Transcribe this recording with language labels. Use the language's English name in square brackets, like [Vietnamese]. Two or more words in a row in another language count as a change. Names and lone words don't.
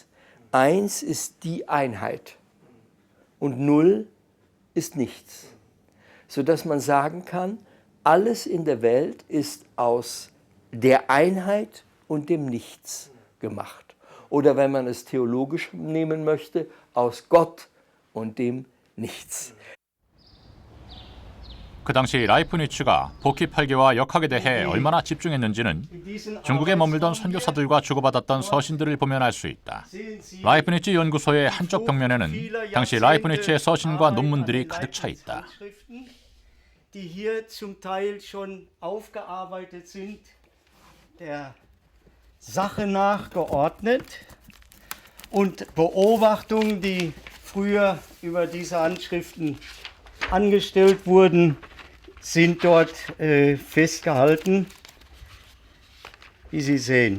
[German] 1 ist die Einheit und 0 ist nichts, sodass man sagen kann, alles in der Welt ist aus der Einheit und dem Nichts gemacht. Oder wenn man es theologisch nehmen möchte, aus Gott und dem Nichts. [Korean] 그 당시 라이프니츠가 복희 8개와 역학에 대해 얼마나 집중했는지는 중국에 머물던 선교사들과 주고받았던 서신들을 보면 알 수 있다. 라이프니츠 연구소의 한쪽 벽면에는 당시 라이프니츠의 서신과 논문들이 가득 차 있다. [German] Die hier zum Teil schon aufgearbeitet sind, der Sache nach geordnet und Beobachtungen, die früher über diese Handschriften angestellt wurden, sind dort festgehalten, wie Sie sehen.